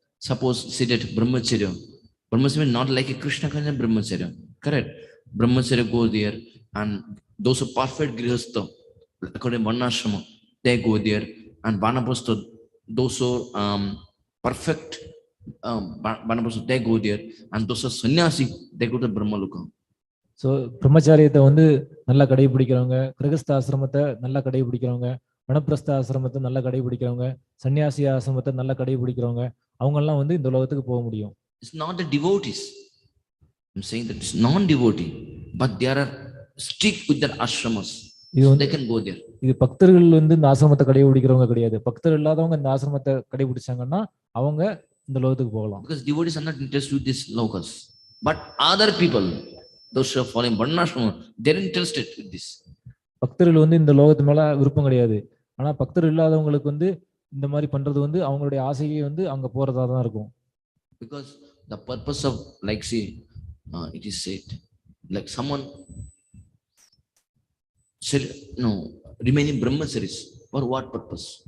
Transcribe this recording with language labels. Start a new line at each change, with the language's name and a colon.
English: Suppose say that brahmacharya not like a Krishna kind of brahmacharya, correct? Brahmacharya go there, and those who perfect grihastha according to varnashrama, they go there, and vanapastha, those who perfect vanapastha, they go there, and those who sannyasi, they go to Brahmaloka.
Tamil: So பிரம்மச்சாரியத்தை வந்து நல்லா கடைபிடிக்கிறவங்க, கிரகஸ்த ஆசிரமத்தை நல்லா கடைபிடிக்கிறவங்க, வனப்பிரஸ்த ஆசிரமத்தை நல்லா கடைபிடிக்கிறவங்க, சன்னியாசி ஆசிரமத்தை நல்லா கடைபிடிக்கிறவங்க அவங்கெல்லாம் வந்து இந்த உலகத்துக்கு போக முடியும்.
English: It's not the devotees. I'm saying that it's non-devotee, but they are strict with their ashramas. They can go there.
Tamil: இது பக்தர்கள் வந்து இந்த ஆசிரமத்தை கடைபிடிக்கிறவங்க கிடையாது. பக்தர் இல்லாதவங்க இந்த ஆசிரமத்தை கடைபிடிச்சாங்கன்னா அவங்க இந்த லோகத்துக்கு போகலாம்.
English: Because devotees are not interested with these lokas, but other people, those who are following varnashrama, they're interested with this.
Tamil: பக்தர்கள் வந்து இந்த லோகத்து மேல விருப்பம் கிடையாது. ஆனா பக்தர் இல்லாதவங்களுக்கு வந்து இந்த மாதிரி பண்றது வந்து அவங்களுடைய ஆசையை வந்து அங்க போறதா தான் இருக்கும்.
English: Because the purpose of, like say, it is said, like someone said, no, remaining brahmacharis, for what purpose?